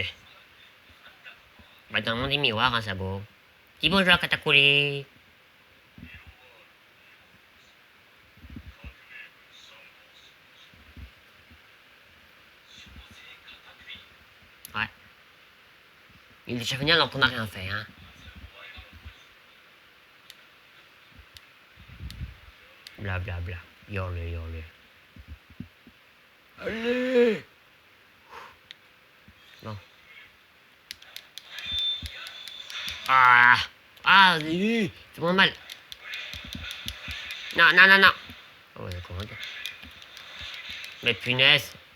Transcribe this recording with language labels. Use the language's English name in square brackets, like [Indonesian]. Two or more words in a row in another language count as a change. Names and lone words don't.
[French] Bah, dans le monde du miroir, hein, sabot. Dis bonjour, Catacoulé. Ouais. Il est déjà venu alors qu'on n'a rien fait, hein. Bla bla bla. Yorle, yorle. Allez. Bon. Ah. Ah, c'est moins mal. Non, non, non, non. Oh, ouais, d'accord. Mais punaise.